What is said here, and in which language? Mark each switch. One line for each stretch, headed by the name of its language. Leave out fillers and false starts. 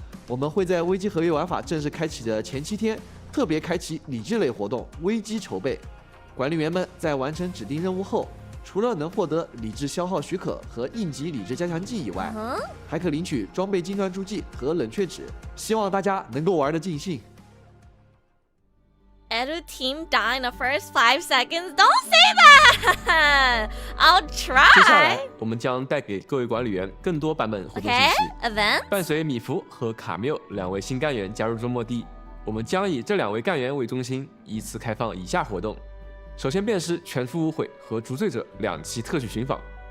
Chinese: 我们会在危机合约玩法正式开启的前7天，特别开启理智类活动危机筹备。管理员们在完成指定任务后，除了能获得理智消耗许可和应急理智加强剂以外，还可领取装备金钻助记和冷却纸。希望大家能够玩得尽兴。
English: Edu team die in the first 5 seconds. Don't say that. I'll try.
Chinese: 接下来我们将带给各位管理员更多版本活动信息。伴随米芾和卡缪2位新干员加入周末地，我们将以这2位干员为中心，依次开放以下活动。首先便是全副无悔和赎罪者2期特许寻访。